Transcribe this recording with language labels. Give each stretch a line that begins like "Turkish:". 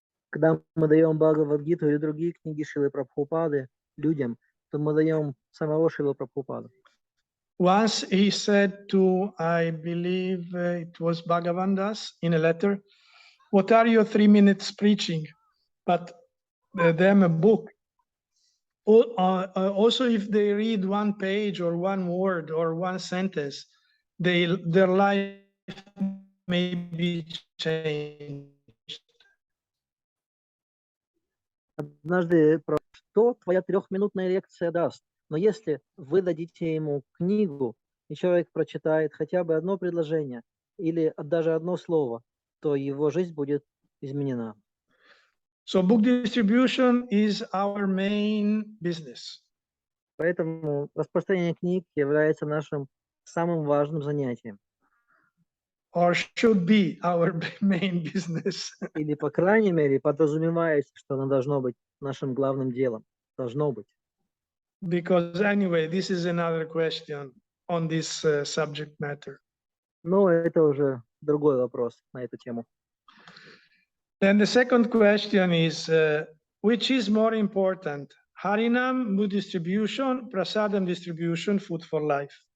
Russian: Когда мы даем Бхагавад-гиту или другие книги Шрилы Прабхупады людям, то мы даем самого Шрилу Прабхупаду.
English: Once he said to, I believe it was Bhagavandas in a letter, what are your 3 minutes preaching? But them a book. Also, if they read one page or one word or one sentence, their life may be changed.
Russian: Однажды, что твоя 3-минутная лекция даст? Но если вы дадите ему книгу, и человек прочитает хотя бы одно предложение или даже одно слово, то его жизнь будет изменена.
English: So book distribution is our main business.
Russian: Поэтому распространение книг является нашим самым важным занятием.
English: or should be our main business.
Russian: Или, по крайней мере, подразумевается, что оно должно быть нашим главным делом. Должно быть.
English: Because anyway, this is another question on this subject matter.
Russian: Но это уже другой вопрос на эту тему.
English: Then the second question is, which is more important, Harinam, food distribution, Prasadam distribution, food for life?